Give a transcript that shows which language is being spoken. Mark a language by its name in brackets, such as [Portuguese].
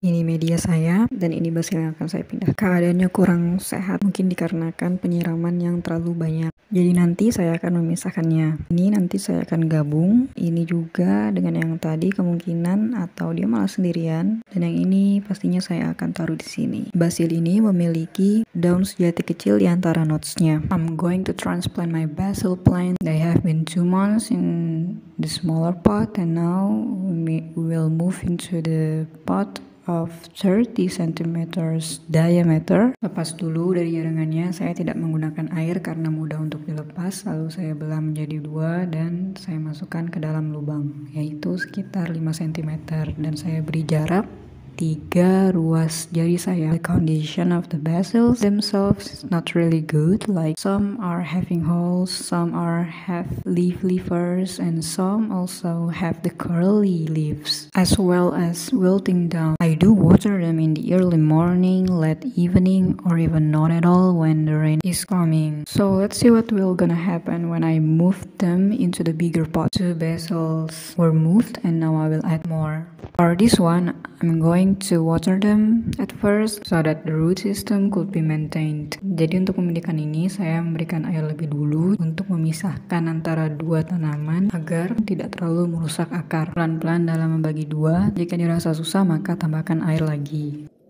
[Indonesian] Ini media saya, dan ini basil yang akan saya pindah. Keadaannya kurang sehat, mungkin dikarenakan penyiraman yang terlalu banyak. Jadi nanti saya akan memisahkannya. Ini nanti saya akan gabung. Ini juga dengan yang tadi kemungkinan, atau dia malah sendirian. Dan yang ini pastinya saya akan taruh di sini. Basil ini memiliki daun sejati kecil di antara nodes-nya. [English] I'm going to transplant my basil plant. They have been 2 months in the smaller pot, and now we will move into the pot of 30 cm diameter. [Indonesian] Lepas dulu dari jaringannya, saya tidak menggunakan air karena mudah untuk dilepas. Lalu saya belah menjadi 2 dan saya masukkan ke dalam lubang, yaitu sekitar 5 cm, dan saya beri jarak 3 ruas jari saya. [English] The condition of the basils themselves is not really good, like some are having holes, some have leaf levers, and some also have the curly leaves, as well as wilting down. I do water them in the early morning, late evening, or even not at all when the rain is coming. So let's see what will gonna happen when I move them into the bigger pot. 2 basils were moved, and now I will add more. For this one, I'm going to water them at first so that the root system could be maintained. [Indonesian] Jadi untuk memindahkan ini, saya memberikan air lebih dulu untuk memisahkan antara 2 tanaman agar tidak terlalu merusak akar. Pelan-pelan dalam membagi 2. Jika dirasa susah, maka tambahkan air lagi.